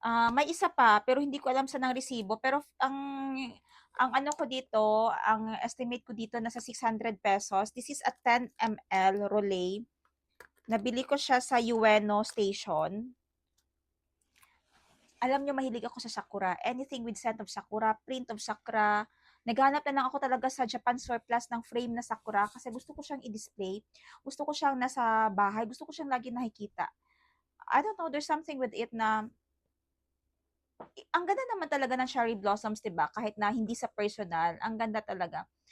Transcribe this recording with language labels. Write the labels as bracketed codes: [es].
[tl] May isa pa, pero hindi ko alam saan ang resibo. Pero ang ano ko dito, ang estimate ko dito nasa 600 pesos. [en] This is a 10 ml Rolay. [tl] Nabili ko siya sa Ueno Station. Alam nyo, mahilig ako sa Sakura. [en] Anything with scent of Sakura, print of Sakura. [tl] Naghanap na lang ako talaga sa Japan Surplus ng frame na Sakura kasi gusto ko siyang i-display. Gusto ko siyang nasa bahay. Gusto ko siyang lagi nakikita. [en] I don't know, there's something with it [tl] na ang ganda naman talaga ng [en] cherry blossoms, [tl] 'di ba? Kahit na hindi sa personal, ang ganda talaga.